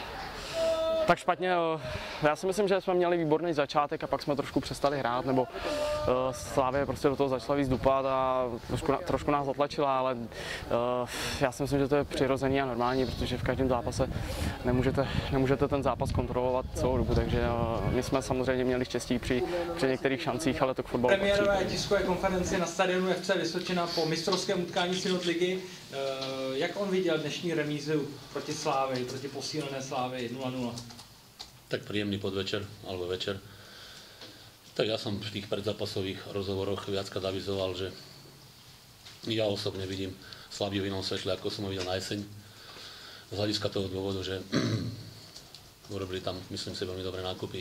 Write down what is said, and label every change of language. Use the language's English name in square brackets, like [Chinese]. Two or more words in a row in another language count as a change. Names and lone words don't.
[Czech] Tak špatně, já si myslím, že jsme měli výborný začátek a pak jsme trošku přestali hrát, nebo Slávě prostě do toho začala víc dupat a trošku nás zatlačila, ale já si myslím, že to je přirozený a normální, protože v každém zápase nemůžete ten zápas kontrolovat celou dobu, takže my jsme samozřejmě měli štěstí při některých šancích, ale to k fotbalu patří. Premiérové tiskové konferenci na stadionu FC Vysočina po mistrovském utkání Synod ligy. Jak on viděl dnešní remízu proti Slávii, proti posílené Slávii 0-0? [Slovak] Tak príjemný podvečer, alebo večer. Tak ja som v tých predzápasových rozhovoroch viackrát avizoval, že ja osobne vidím Slaviu v inom svetle, ako som ho videl na jeseň. Z hľadiska toho dôvodu, že urobili tam, myslím si, veľmi dobré nákupy.